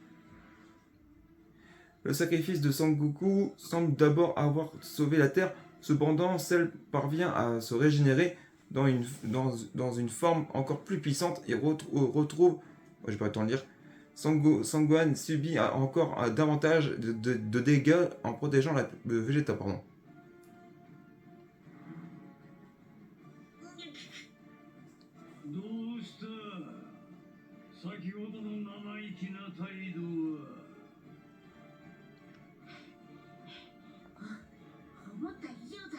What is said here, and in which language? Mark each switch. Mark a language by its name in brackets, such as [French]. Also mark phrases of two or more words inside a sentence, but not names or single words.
[French] Le sacrifice de Sangoku semble d'abord avoir sauvé la Terre, cependant Cell parvient à se régénérer dans une forme encore plus puissante et retrouve, j'ai pas le temps de dire, Sangohan subit encore davantage de dégâts en protégeant le Vegeta. Pardon. [Japanese] どうした先ほどの生意気な態度は。思った以上だ。